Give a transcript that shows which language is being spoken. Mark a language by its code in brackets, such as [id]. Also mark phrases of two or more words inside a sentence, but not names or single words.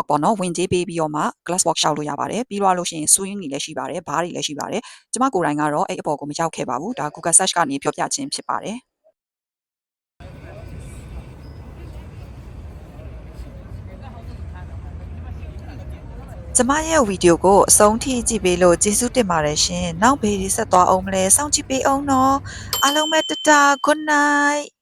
[my] ပေါ့နော်ဝင်ကြေးပေးပြီးတော့မှ [en] glass walk [my] ရှောက်လို့ရပါတယ်ပြီးတော့လို့ရှိရင် swing တွေလည်းရှိပါတယ်ဘားတွေလည်းရှိပါတယ်ကျမကိုယ်တိုင်ကတော့အဲ့အပေါ်ကိုမရောက်ခဲ့ပါဘူးဒါ [en] Google search [my] ကနေပြောပြခြင်းဖြစ်ပါတယ်ကျမရဲ့ဗီဒီယိုကိုအဆုံးထိကြည့်ပေးလို့ကျေးဇူးတင်ပါတယ်ရှင်နောက်ဘေးဆက်သွားအောင်မလဲစောင့်ကြည့်ပေးအောင်နော်အားလုံးပဲတတာ [en] good night